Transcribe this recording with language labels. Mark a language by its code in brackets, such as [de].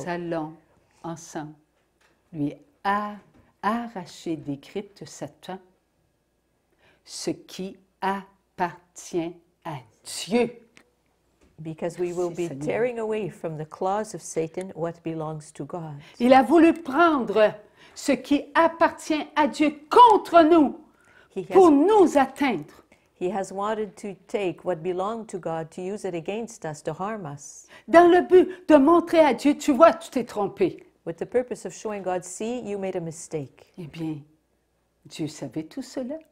[fr] Nous allons ensemble lui arracher des griffes de Satan ce qui appartient à Dieu. [en] Because we will be tearing away from the claws of Satan what belongs to God. [fr] Il a voulu prendre ce qui appartient à Dieu contre nous pour nous atteindre. [en] He has wanted to take what belonged to God to use it against us, to harm us, [fr] Dans le but de montrer à Dieu, tu vois, tu t'es trompé. [en] with the purpose of showing God, see, you made a mistake. [fr] Eh bien, Dieu savait tout cela.